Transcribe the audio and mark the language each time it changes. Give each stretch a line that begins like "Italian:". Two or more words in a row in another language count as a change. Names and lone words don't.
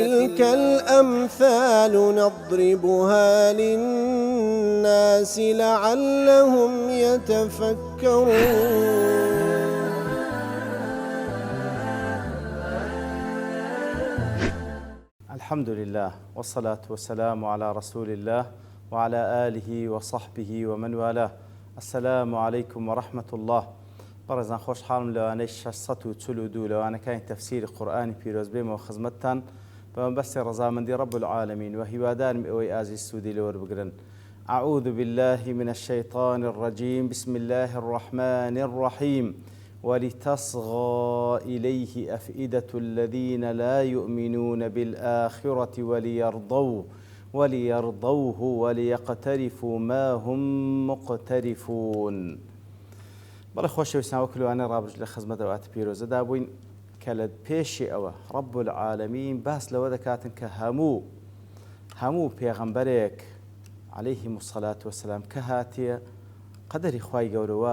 Arabic: وتلك الأمثال نضربها للناس لعلهم يتفكرون. الحمد لله والصلاة والسلام على رسول الله وعلى آله وصحبه ومن والاه. السلام عليكم ورحمة الله.
Central Kurdish: بەڕێزان خۆشحاڵم لەوانەی 642 لەوانەکانی تەفسیری قورئانی پیرۆز بێمەوە خزمەتتان بە مەبەستی ڕەزامەندی
Arabic: رب العالمین
Central Kurdish: و هیوادارم ئەوەی ئازیز سوودی لەوەربگرن.
Arabic: أعوذ بالله من الشيطان الرجيم. بسم الله الرحمن الرحيم. ولتصغى إليه أفئدة الذين لا يؤمنون بالآخرة وليرضوه وليقترفوا ما هم مقترفون.
Central Kurdish: بەڵێ خۆشەویستان وەک لەوانەیە ڕابردوو لە خزمەت ئەواتە پیرۆزەدا بووین کە لە پێشی ئەوە
Arabic: رب العالمین
Central Kurdish: باس لەوە دەکاتن کە هەموو پێغەمبەرێک
Arabic: عەلەیهیم الصەلاة وەسەلام
Central Kurdish: کە هاتیە قەدەری خوای گەورەوا